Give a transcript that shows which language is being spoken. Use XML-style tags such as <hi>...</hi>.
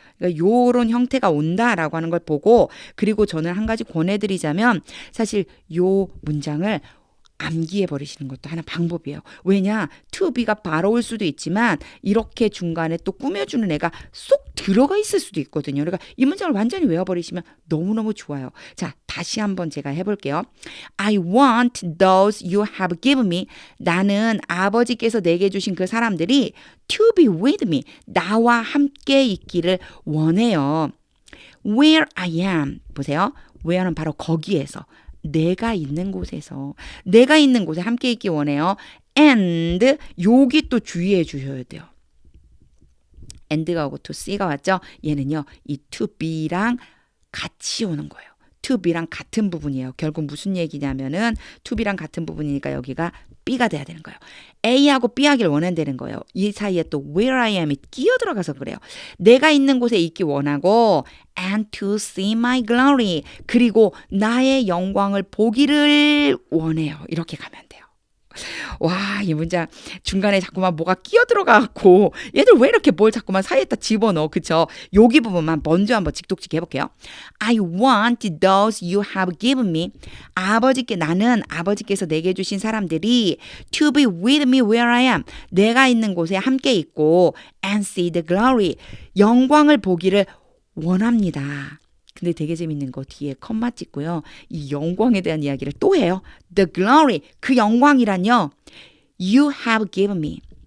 <ko>그러니까 요런 형태가 온다라고 하는 걸 보고 그리고 저는 한 가지 권해드리자면 사실 요 문장을 암기해 버리시는 것도 하나 방법이에요. 왜냐? to be가 바로 올 수도 있지만 이렇게 중간에 또 꾸며주는 애가 쏙 들어가 있을 수도 있거든요. 그러니까 이 문장을 완전히 외워버리시면 너무너무 좋아요. 자, 다시 한번 제가 해볼게요.</ko> <en>I want those you have given me.</en> <ko>나는 아버지께서 내게 주신 그 사람들이</ko> <en>to be with me.</en> <ko>나와 함께 있기를 원해요.</ko> <en>Where I am.</en> <ko>보세요. where는 바로 거기에서. 내가 있는 곳에서 내가 있는 곳에 함께 있기 원해요. and 여기 또 주의해 주셔야 돼요. and가 오고 to C가 왔죠. 얘는요. 이 to be랑 같이 오는 거예요. to be랑 같은 부분이에요. 결국 무슨 얘기냐면은 to be랑 같은 부분이니까 여기가 B가 돼야 되는 거예요. A하고 B 하길 원한다는 거예요. 이 사이에 또 where I am이 끼어 들어가서 그래요. 내가 있는 곳에 있기 원하고</ko> <en>and to see my glory.</en> <ko>그리고 나의 영광을 보기를 원해요. 이렇게 가면 돼요. 와, 이 문장 중간에 자꾸만 뭐가 끼어 들어가고 얘들 왜 이렇게 뭘 자꾸만 사이에다 집어넣어. 그쵸? 여기 부분만 먼저 한번 직독직 해볼게요.</ko> <en>I want those you have given me.</en> <ko>나는 아버지께서 내게 주신 사람들이</ko> <en>to be with me where I am.</en> <ko>내가 있는 곳에 함께 있고</ko> <en>and see the glory.</en> <ko>영광을 보기를 원합니다. 근데 되게 재밌는 거 뒤에 컴마 찍고요. 이 영광에 대한 이야기를 또 해요. The glory, 그 영광이란요.</ko> <en>You have given me.</en>